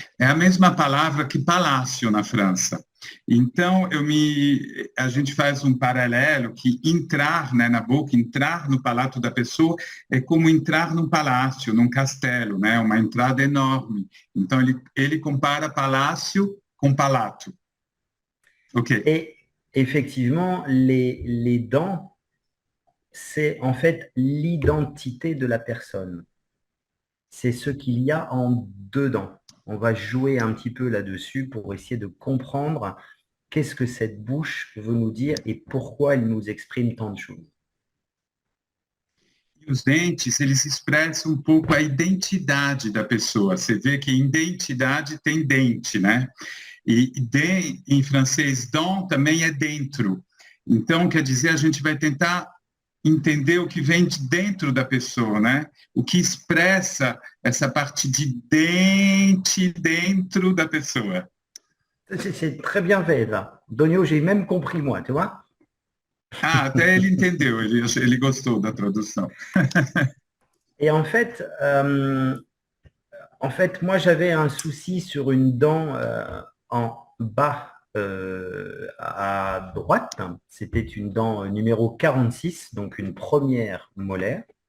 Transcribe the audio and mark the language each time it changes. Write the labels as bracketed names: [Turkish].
[Portuguese] É a mesma palavra que palácio na França. Então, a gente faz um paralelo que entrar, né, na boca, entrar no palato da pessoa é como entrar num palácio, num castelo, né, uma entrada enorme. Então, ele compara palácio com palato. Ok. [French] Et effectivement, les dents, c'est en fait l'identité de la personne. C'est ce qu'il y a en dedans. On va jouer un petit peu là-dessus pour essayer de comprendre qu'est-ce que cette bouche veut nous dire et pourquoi elle nous exprime tant de choses. [Portuguese] Os dentes, eles expressam um pouco a identidade da pessoa. Você vê que identidade tem dente, né? E em francês, dent também é dentro. Então, quer dizer, a gente vai tentar entender o que vem de dentro da pessoa, né? O que expressa essa parte de dente dentro da pessoa. [French] C'est très bien fait, ça. Donio, j'ai même compris, moi, tu vois. [Portuguese] Ah, até ele entendeu, ele gostou da tradução. [French] Et en fait, moi, j'avais un souci sur une dent en bas à droite. C'était une dent numéro 46, donc une première molaire.